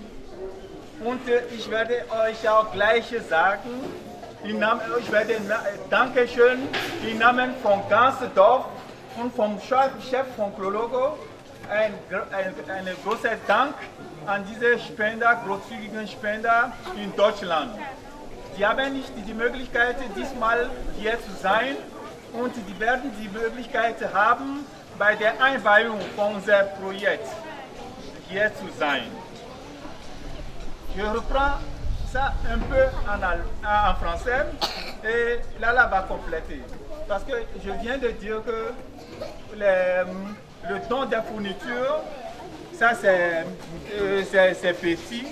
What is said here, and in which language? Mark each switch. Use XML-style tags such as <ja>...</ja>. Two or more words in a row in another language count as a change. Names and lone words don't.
<de>Und ich werde euch auch gleich sagen, ich werde Dankeschön im Namen von ganzem Dorf und vom Chef von Clologo ein großer Dank an diese Spender, großzügigen Spender in Deutschland. Die haben nicht die Möglichkeit, diesmal hier zu sein und die werden die Möglichkeit haben, bei der Einweihung von unserem Projekt hier zu sein.</de> <fr>Je reprends ça un peu en français et Lala va compléter. Parce que je viens de dire que le don des fournitures, ça c'est petit.</fr>